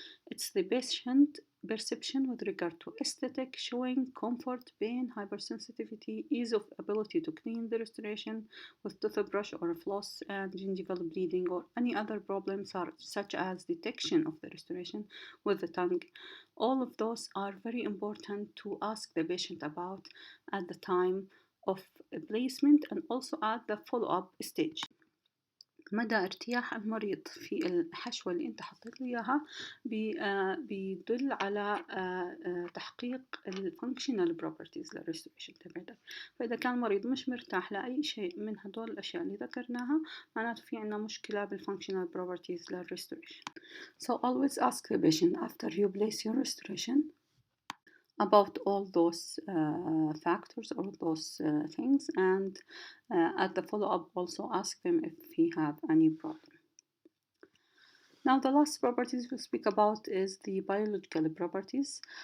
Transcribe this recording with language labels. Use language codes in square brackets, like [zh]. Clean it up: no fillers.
[en] It's the patient perception with regard to aesthetic, showing comfort, pain, hypersensitivity, ease of ability to clean the restoration with toothbrush or a floss, and gingival bleeding or any other problems such as detection of the restoration with the tongue. All of those are very important to ask the patient about at the time of placement and also at the follow-up stage. [ar] مدى ارتياح المريض في الحشوة اللي انت حطيت له اياها بيدل على تحقيق الفانكشنال بروبرتيز للريستوريشن تبعته. فإذا كان المريض مش مرتاح لأي شيء من هدول الأشياء اللي ذكرناها، معناته في عنا مشكلة بالفانكشنال بروبرتيز للريستوريشن. [en] So always ask the patient after you place your restoration about all those factors, all those things, and at the follow-up also ask them if he have any problem. Now the last properties we'll speak about is the biological properties.